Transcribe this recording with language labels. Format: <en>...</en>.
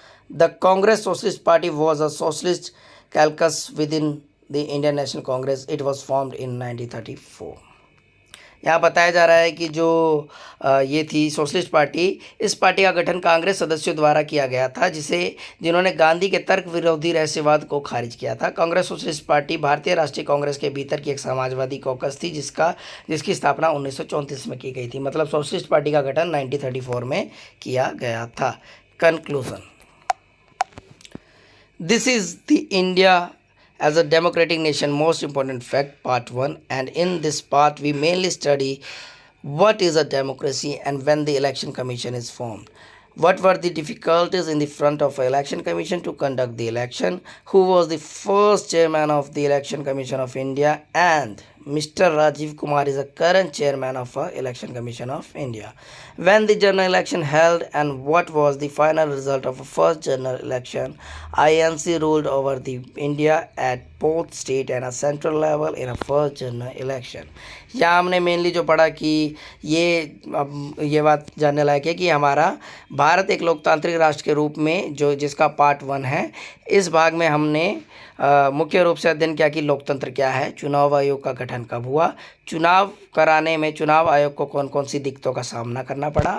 <en>The Congress Socialist Party was a socialist caucus within the Indian National Congress. It was formed in 1934.</en> <hi>यहाँ बताया जा रहा है कि जो ये थी सोशलिस्ट पार्टी, इस पार्टी का गठन कांग्रेस सदस्यों द्वारा किया गया था जिन्होंने गांधी के तर्क विरोधी रहस्यवाद को खारिज किया था। कांग्रेस सोशलिस्ट पार्टी भारतीय राष्ट्रीय कांग्रेस के भीतर की एक समाजवादी कॉकस थी जिसकी स्थापना 1934 में की गई थी। मतलब सोशलिस्ट पार्टी का गठन 1934 में किया गया था।</hi> <en>Conclusion, this is the India as a democratic nation most important fact, part 1. And in this part we mainly study what is a democracy and when the election commission is formed. What were the difficulties in the front of an election commission to conduct the election? Who was the first chairman of the election commission of India? And Mr. Rajiv Kumar is the current chairman of election commission of India. When the general election held and what was the final result of a first general election? INC ruled over the India at both state and a central level in a first general election.</en> <hi>यहाँ हमने mainly जो पढ़ा कि ये बात जानने लायक है कि हमारा भारत एक लोकतांत्रिक राष्ट्र के रूप में जिसका पार्ट 1 है, इस भाग में हमने मुख्य रूप से अध्ययन किया कि लोकतंत्र क्या है, चुनाव आयोग का गठन कब हुआ, चुनाव कराने में चुनाव आयोग को कौन कौन सी दिक्कतों का सामना करना पड़ा।</hi>